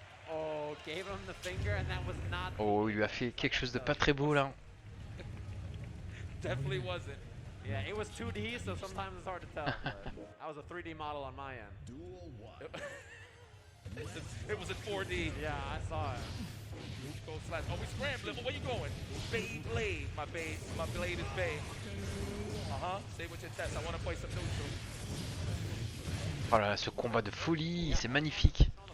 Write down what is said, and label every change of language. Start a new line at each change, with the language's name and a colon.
English: Oh, gave him the finger, and that was not.
French: Oh, il lui a fait quelque chose de pas très beau là.
English: Definitely wasn't. Yeah, it was 2D, so sometimes it's hard to tell. But I was a 3D model on my end. Duel 1. It was in 4D. Yeah, I saw it. Go slash. Oh, we scrambling. Where you going? Blade. My blade is Bay. Say with your chest. I want to play some neutral.
French: Oh là là, ce combat de folie, c'est magnifique.